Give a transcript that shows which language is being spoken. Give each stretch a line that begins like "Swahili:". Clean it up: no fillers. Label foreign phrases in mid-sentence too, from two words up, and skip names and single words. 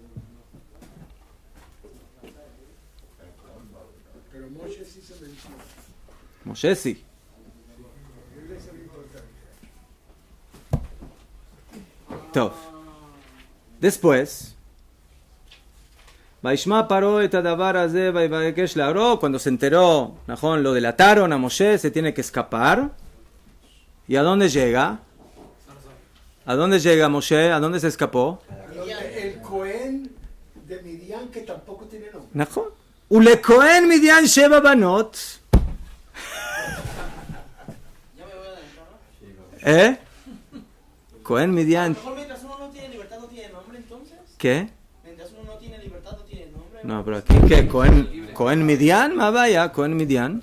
Spanish: Pero Moshe sí se menciona. Moshe sí. Él es el importante.
Hebrew: Tov. Después, וישמע פרעה את הדבר הזה ויבקש להרגו.
Spanish: Cuando se enteró, Najón, lo delataron a Moshe, se tiene que escapar. ¿Y a dónde llega? ¿A dónde llega Moshe? ¿A dónde se escapó? El Cohen de Midian, que tampoco tiene nombre.
Hebrew: נכון. ולכהן מדיין 7 בנות.
Spanish: Ya me voy a adelantar, ¿no?
Hebrew: כהן
Spanish: A lo
Hebrew: מדיין,
Spanish: mejor mientras uno no tiene libertad no tiene nombre, entonces. ¿qué? Mientras uno no tiene libertad no tiene nombre. No, pero aquí, ¿qué? ¿Cohen Midian? ¿Ma vaya? ¿Cohen Midian?